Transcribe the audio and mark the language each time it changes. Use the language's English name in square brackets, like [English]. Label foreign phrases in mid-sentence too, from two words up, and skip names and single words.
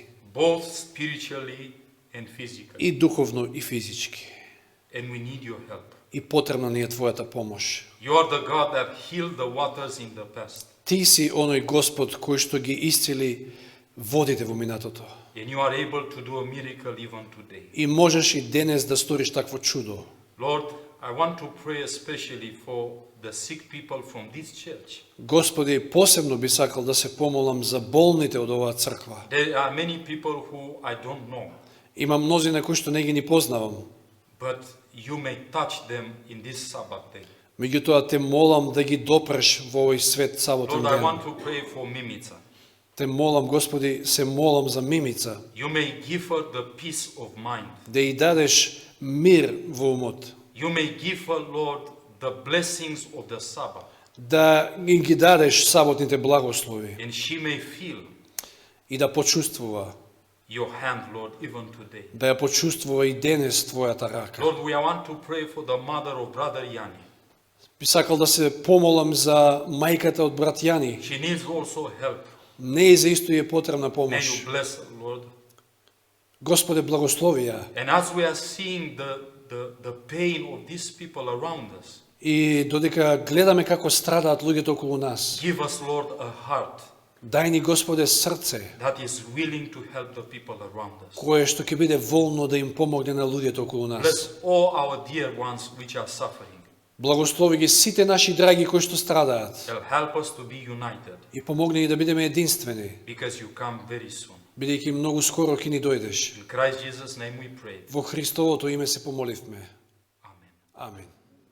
[English] both spiritually and physically. [Macedonian] И духовно, и физички. [English] And we need your help. [Macedonian] И потребна ни е Твојата помош. [English] You are the God that healed the waters in the past. [Macedonian] Ти си оној Господ кој што ги исцели водите во минатото. [English] And you are able to do a miracle even today. [Macedonian] И можеш и денес да сториш такво чудо. [English] Lord, I want to pray especially for the sick people from this church. [Macedonian] Господи, посебно би сакал да се помолам за болните од оваа црква. [English] There are many people who I don't know, [Macedonian] Има мнозина кои што не ги ни познавам. [English] but you may touch them in this Sabbath day. [Macedonian] Меѓутоа те молам да ги допреш во овој свет саботен [English] Lord, I [Macedonian] ден. [English] want to pray for Mimica. [Macedonian] Те молам, Господи, се молам за Мимица, [English] You may give her the peace of mind. [Macedonian] да ја дадеш мир во умот, [English] You may give her, Lord, the blessings of the Sabbath. [Macedonian] да им ги дадеш саботните благослови [English] And she may feel [Macedonian] и да почувствува, [English] your hand, Lord, even today. [Macedonian] да ја почувствува и денес Твојата рака. [English] Lord, we want to pray for the mother of brother Yanni. [Macedonian] Би сакал да се помолам за мајката од брат Јани. [English] She needs also help. [Macedonian] Не и за исто е потребна [English] May [Macedonian] помош. [English] you bless her, Lord. [Macedonian] Господе, благослови ја. [English] And as we are seeing the pain of these people around us, [Macedonian] И додека гледаме како страдаат луѓето околу нас, [English] give us, Lord, a heart [Macedonian] дај ни, Господе, срце, [English] that is willing to help the people around us. [Macedonian] кое што ќе биде волно да им помогне на луѓето околу нас. [English] Bless all our dear ones which are suffering. [Macedonian] Благослови ги сите наши драги кои што страдаат [English] And help us to be united [Macedonian] и помогни ни да бидеме единствени, [English] because you come very soon. [Macedonian] бидејќи многу скоро ќе ни дојдеш. [English] In Christ Jesus' name we pray. [Macedonian] Во Христовото име се помоливме. [English] Amen. [Macedonian] Амин.